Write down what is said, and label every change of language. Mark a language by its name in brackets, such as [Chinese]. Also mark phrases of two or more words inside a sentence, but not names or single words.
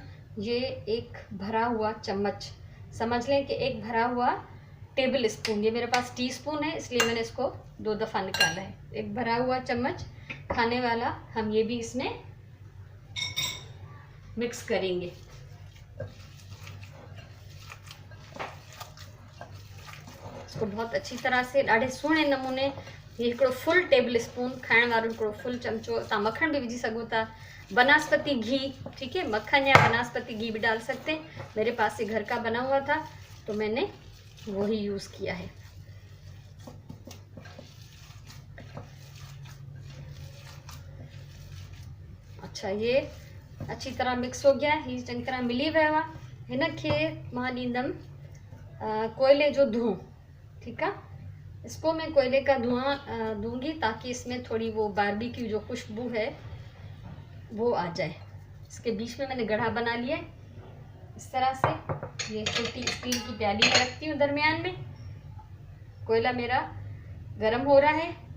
[Urdu] یہ 1 بھرا ہوا چمچ، سمجھ لیں کہ 1 بھرا ہوا [English] table spoon, [Urdu] یہ میرے پاس ٹی اسپون ہے اس لیے میں نے اس کو 2 دفعہ نکالا ہے. 1 بھرا ہوا چمچ کھانے والا ہم یہ بھی اس میں مکس کریں گے. اس کو بہت اچھی طرح سے [Sindhi] ॾाढे सुहिणे नमूने, ये हिकिड़ो [English] full table spoon [Sindhi] खाइण वारो हिकिड़ो फुल चमचो, तव्हां मक्खन भी विझी सघो था, बनास्पति घी, [Urdu] ٹھیک ہے، مکھن یا بناسپتی گھی بھی ڈال سکتے ہیں. میرے پاس یہ گھر کا بنا ہوا تھا تو میں نے وہی یوز کیا ہے. اچھا، یہ اچھی طرح مکس ہو گیا ہے, [Sindhi] ये चंगी तरह मिली वियो आहे। हिनखे मां ॾींदमि कोयले जो धुओं, [Urdu] ٹھیک ہے، اس کو میں کوئلے کا دھواں دوں گی تاکہ اس میں تھوڑی وہ باربی کیو جو خوشبو ہے وہ آ جائے. اس کے بیچ میں میں نے گڑھا بنا لیا ہے اس طرح سے، یہ چھوٹی اسٹیل کی پیالی میں رکھتی ہوں درمیان میں. کوئلہ میرا گرم ہو رہا ہے,